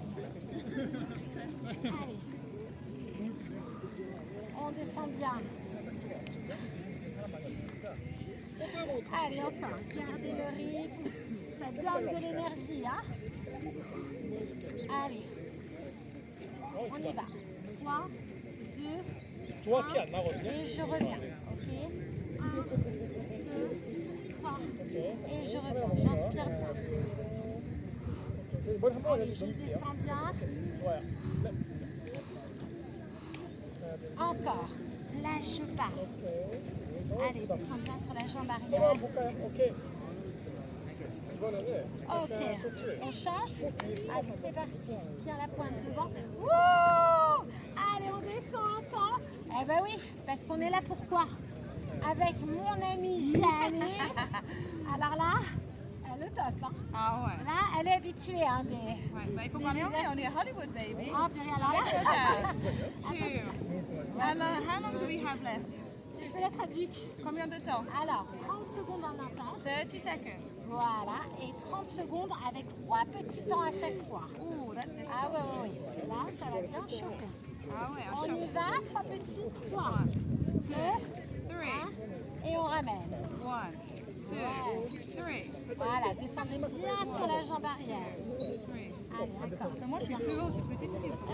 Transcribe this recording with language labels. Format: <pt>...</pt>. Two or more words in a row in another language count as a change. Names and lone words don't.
<fr>Allez. On descend bien. Allez, encore. Gardez le rythme. Ça donne de l'énergie. Hein. Allez. On y va. 3, 2,</fr> <ko>정확히 안 나거든요.</ko> <fr>et je reviens. Ok. 1, 2, 3. Et je reviens. J'inspire bien.</fr> <ko>머리 한 번만</ko> <fr>Allez, je</fr> <ko>해주세요.</ko> <fr>descends bien.</fr> <ko>좋아요. 네.</ko> <fr>Encore. Lâche pas. Allez, descends bien sur la jambe</fr> <ko>한번</ko> <fr>arrière.</fr> <ko>볼까요? 오케이. 이번에는 Ok. 코치.</ko> <fr>On change. Allez, c'est parti. Bien la pointe devant. Wouh! Allez, on descend un temps. Eh ben oui, parce qu'on est là pourquoi? Avec mon amie Jeannie. Alors là, elle est top. Hein. Ah ouais. Là, elle est habituée. Hein, des... Ouais, bah, il faut parler anglais, on est Hollywood, baby. Oh, puis alors là,</fr> <en>Two. How long do we have left?</en> <fr>tu fais la traduc. Combien de temps? Alors, 30 secondes en intense.</fr> <en>30 seconds.</en> <fr>Voilà. Et 30 secondes avec 3 petits temps à chaque fois.</fr> <en>Ooh, that's it.</en> <fr>Ah ouais, ouais, ouais. Là, ça va bien chauffer. Ah ouais, On y va, 3 petits. 3, 2, 3. 1. Et on ramène. 1, 2, 3. Voilà, descendez bien sur la jambe arrière. Allez, encore. Mais moi, je suis plus haut, c'est plus difficile.</fr>